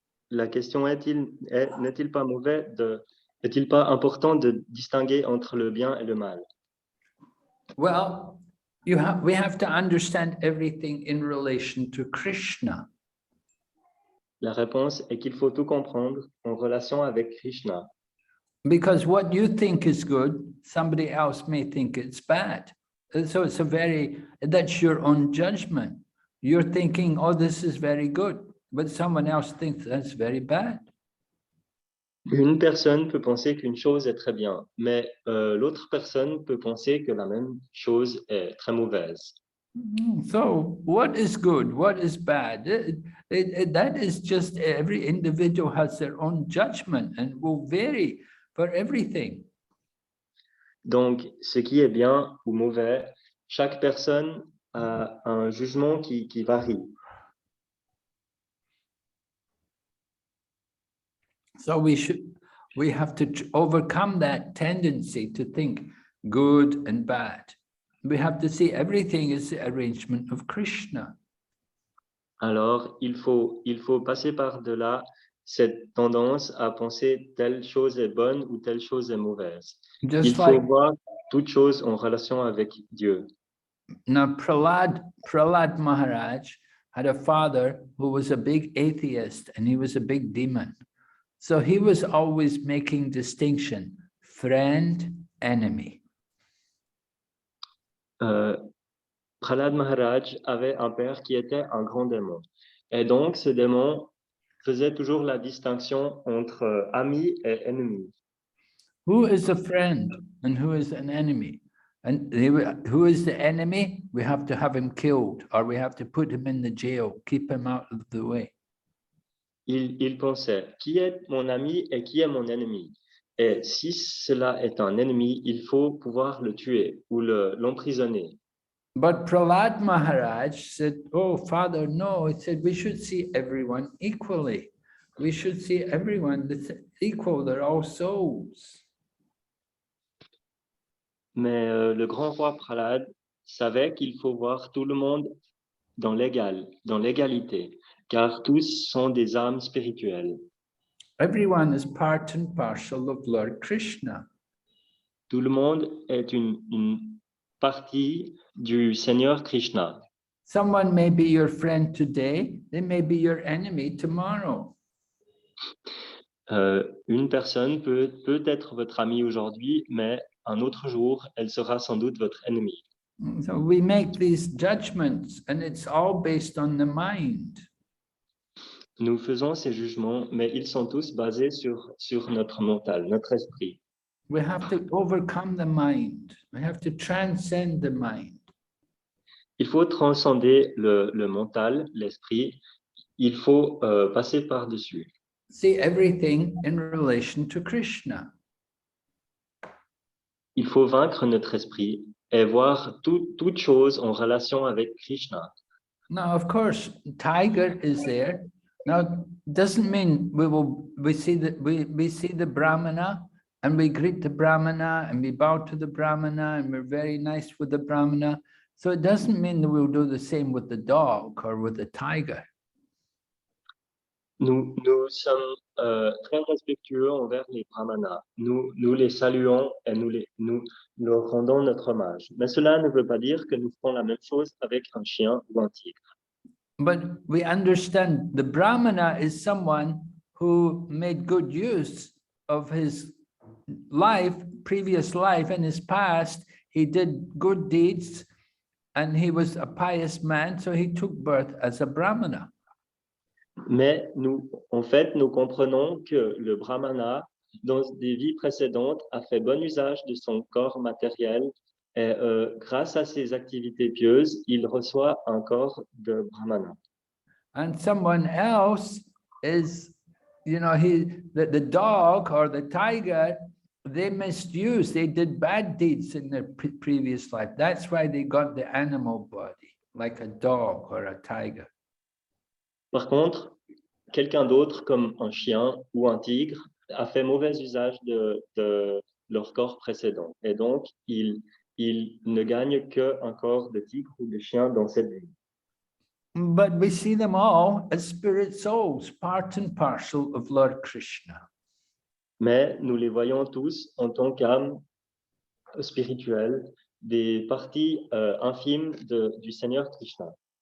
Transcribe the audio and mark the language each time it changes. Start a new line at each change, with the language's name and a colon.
French: La question n'est-il pas mauvais est-il pas important de distinguer entre le bien et le mal?
English: Well, we have to understand everything in relation to Krishna.
French: La réponse est qu'il faut tout comprendre en relation avec Krishna.
English: Because what you think is good, somebody else may think it's bad. And so that's your own judgment. You're thinking, oh, this is very good, but someone else thinks that's very bad.
French: Une personne peut penser qu'une chose est très bien, mais l'autre personne peut penser que la même chose est très mauvaise.
English: So what is good? What is bad? That is just every individual has their own judgment and will vary for everything.
French: Donc, ce qui est bien ou mauvais, chaque personne a un jugement qui varie.
English: So we have to overcome that tendency to think good and bad. We have to see everything as the arrangement of Krishna.
French: Alors, il faut passer par-delà cette tendance à penser telle chose est bonne ou telle chose est mauvaise.
English: Just
French: Il faut
English: like
French: voir toute chose en relation avec Dieu.
English: now Prahlad Maharaj had a father who was a big atheist and he was a big demon. So he was always making distinction, friend, enemy.
French: Prahlad Maharaj avait un père qui était un grand démon. Et donc, ce démon faisait toujours la distinction entre ami et ennemi.
English: Who is a friend and who is an enemy? And who is the enemy? We have to have him killed or we have to put him in the jail, keep him out of the way.
French: Il pensait, qui est mon ami et qui est mon ennemi? Et si cela est un ennemi, il faut pouvoir le tuer ou l'emprisonner.
English: But Prahlad Maharaj said, oh, Father, no, he said, we should see everyone equally. We should see everyone that's equal, they're all souls.
French: Mais le grand roi Prahlad savait qu'il faut voir tout le monde dans l'égalité, car tous sont des âmes spirituelles.
English: Everyone is part and parcel of Lord Krishna.
French: Tout le monde est une partie du Seigneur Krishna.
English: Someone may be your friend today, they may be your enemy tomorrow.
French: Une personne peut être votre ami aujourd'hui, mais un autre jour, elle sera sans doute votre ennemi.
English: So we make these judgments and it's all based on the mind.
French: Nous faisons ces jugements, mais ils sont tous basés sur notre mental, notre esprit.
English: We have to overcome the mind. We have to transcend the mind.
French: Il faut transcender le mental, l'esprit. Il faut passer par-dessus.
English: See everything in relation to Krishna.
French: Il faut vaincre notre esprit et voir toute chose en relation avec Krishna.
English: Now, of course, tiger is there. Now, doesn't mean we see the Brahmana and we greet the Brahmana and we bow to the Brahmana and we're very nice with the Brahmana. So it doesn't mean that we'll do the same with the dog or with the tiger.
French: Nous sommes très respectueux envers les brahmanas. Nous les saluons et nous leur rendons notre hommage. Mais cela ne veut pas dire que nous ferons la même chose avec un chien ou un tigre.
English: But we understand the Brahmana is someone who made good use of his life, previous life, in his past. He did good deeds and he was a pious man, so he took birth as a Brahmana.
French: Mais en fait, nous comprenons que le brahmana, dans des vies précédentes, a fait bon usage de son corps matériel et grâce à ses activités pieuses, il reçoit un corps de brahmana.
English: And someone else is, you know, the dog or the tiger, they misused, they did bad deeds in their previous life. That's why they got the animal body, like a dog or a tiger.
French: Par contre, quelqu'un d'autre, comme un chien ou un tigre, a fait mauvais usage de leur corps précédent. Et donc, il ne gagne qu'un corps de tigre ou de chien dans cette vie.
English: But we see them all as spirit souls, part and parcel of Lord Krishna.
French: Mais nous les voyons tous en tant qu'âmes spirituelles, des parties infimes du Seigneur Krishna.